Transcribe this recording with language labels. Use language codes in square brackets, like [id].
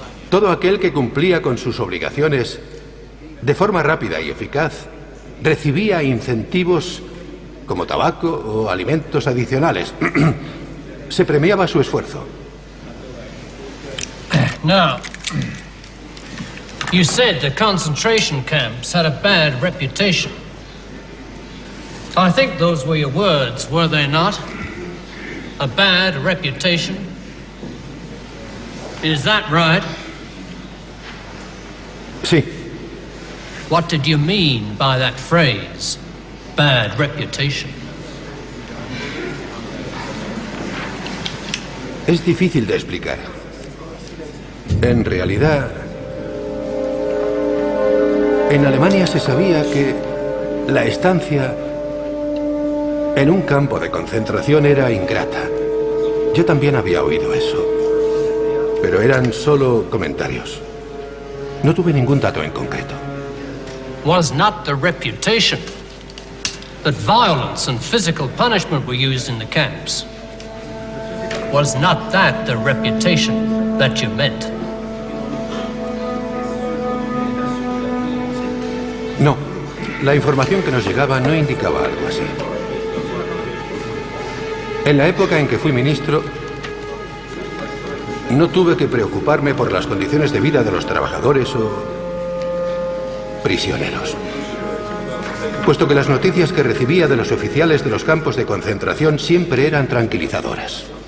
[es] Todo aquel que cumplía con sus obligaciones de forma rápida y eficaz recibía incentivos como tabaco o alimentos adicionales. Se premiaba su esfuerzo. [en] Now, you said the concentration camps had a bad reputation. I think those were your words, were they not? A bad reputation? Is that right? [es] Sí. [en] What did you mean by that phrase, bad reputation? [es] Es difícil de explicar. En realidad, en Alemania se sabía que la estancia en un campo de concentración era ingrata. Yo también había oído eso, pero eran solo comentarios. No tuve ningún dato en concreto. [en] Was not the reputation that violence and physical punishment were used in the camps? Was not that the reputation that you meant? [es] No, la información que nos llegaba no indicaba algo así. En la época en que fui ministro, no tuve que preocuparme por las condiciones de vida de los trabajadores o prisioneros, puesto que las noticias que recibía de los oficiales de los campos de concentración siempre eran tranquilizadoras.